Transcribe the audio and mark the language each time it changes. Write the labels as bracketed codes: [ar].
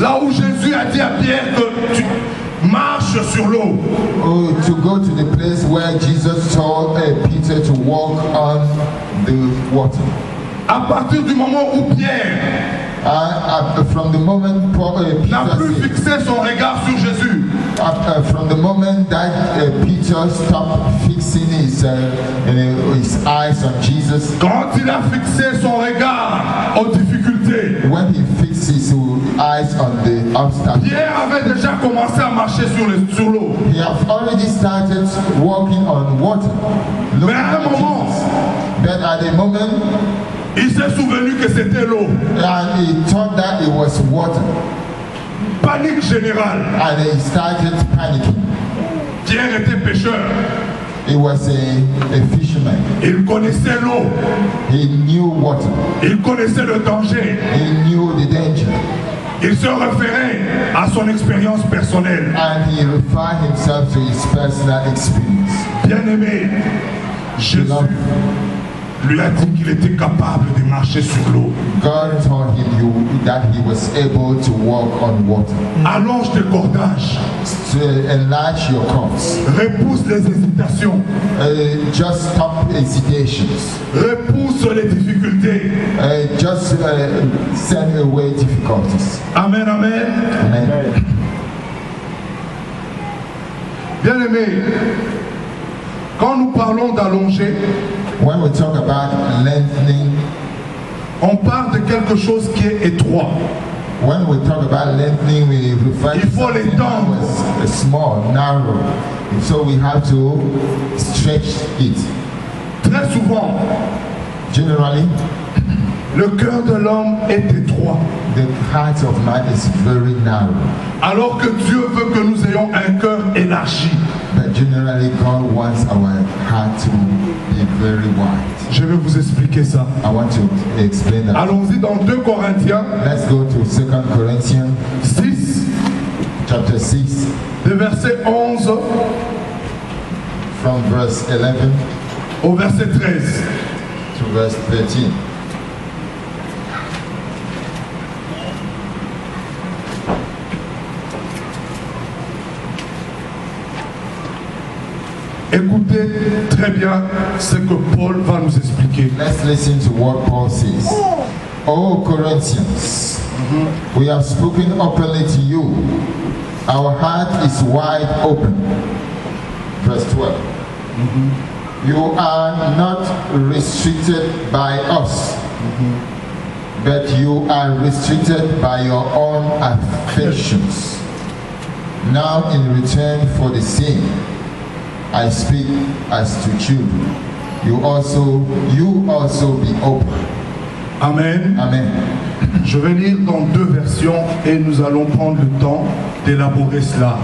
[fr] Là où Jésus a dit à Pierre que tu marches sur l'eau. [en] Oh, to go to the place where Jesus told Peter to walk on the water. [fr] À partir du moment où Pierre [en] From the moment [fr] n'a plus [en] Peter [fr] fixé son regard sur Jésus, [en] From the moment that Peter stopped fixing his eyes on Jesus, [fr] quand il a fixé son regard aux difficultés, [en] when he fixed his eyes on the obstacle, [fr] Pierre avait déjà commencé à marcher sur l'eau. [en] he had already started walking on water. [fr] Mais à un moment, [en] But at the moment, [fr] il s'est souvenu que c'était l'eau. [en] and he thought that it was water, [fr] Panique générale. [en] and he started panicking. [fr] Pierre était pêcheur. [en] He was a fisherman. [fr] Il connaissait l'eau. [en] He knew water. [fr] Il connaissait le danger. [en] He knew the danger. [fr] Il se référait à son expérience personnelle. [en] And he referred himself to his personal experience. [fr] Bien-aimé, Jésus lui a dit qu'il était capable de marcher sur l'eau. [en] God told him that he was able to walk on water. [fr] Allonge tes cordages. [en] To enlarge your cords. [fr] Repousse les hésitations. [en] Just stop hesitations. [fr] Repousse les difficultés. [en] Just send away difficulties. Amen, amen. Amen. [fr] Bien-aimé, quand nous parlons d'allonger, [en] When we talk about lengthening, [fr] on parle de quelque chose qui est étroit. [en] when we talk about lengthening, we refer [fr] Il [en] to [fr] faut [en] something that [fr] l'étendre. [en] was small, narrow. So we have to stretch it. [fr] Très souvent, [en] Generally, [fr] le cœur de l'homme est étroit. [en] the heart of man is very narrow. [fr] Alors que Dieu veut que nous ayons un cœur élargi. [en] But generally, God wants our heart to be very wide. [fr] Je vais vous expliquer ça. [en] I want to explain that. [fr] Allons-y dans 2 Corinthiens [en] Let's go to 2 Corinthians [fr] 6, [en] chapter 6, [fr] de verset 11 [en] from verse 11 [fr] au verset 13. [en] to verse 13. [fr] Écoutez très bien ce que Paul va nous expliquer. [en] Let's listen to what Paul says. O Corinthians, we have spoken openly to you. Our heart is wide open. Verse 12. You are not restricted by us, but you are restricted by your own affections. Now, in return for the same, I speak as to children. You also be open. Amen. Amen. [fr] Je vais lire dans 2 versions et nous allons prendre le temps d'élaborer cela.